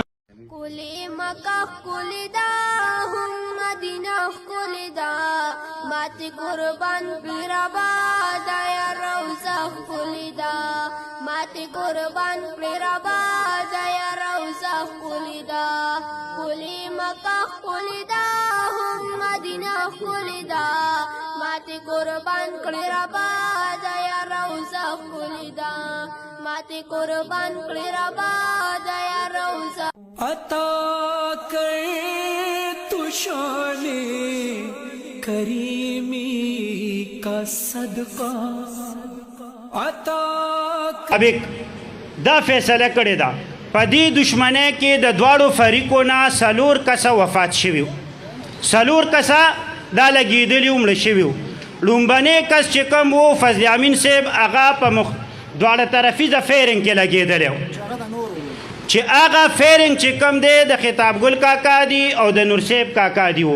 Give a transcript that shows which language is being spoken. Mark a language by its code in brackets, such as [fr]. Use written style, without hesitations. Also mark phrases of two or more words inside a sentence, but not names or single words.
[ps] ښکلې مکه ښکلې ده، هم مدینه ښکلې ده، ماتې قربان پیر آباده یا روضه ښکلې ده، ماتې قربان پیر آباده یا روضه ښکلې ده. ښکلې مکه ښکلې ده، هم مدینه ښکلې ده، ماتې قربان کړې آباده یا روضه ښکلې ده، ماتې قربان کړې آباده یا روضه. [ur] عطا کر تو شان کریمی کا صدقہ عطا. [ps] اب دا فیصله کړې ده په دې دشمنۍ کې د دواړو فریقو نه 4 کسه وفات شوي وو، 4 کسه دا لګېدلي وو، مړه شوي وو. لومبنی کس چې کوم و فضل امین صاحب، هغه په دواړه طرفیزه فیرنګ کې لګېدلی وو، چې هغه فیرنګ چې کوم دی د خطاب ګل کاکا دی او د نور صاحب کاکا دی وو.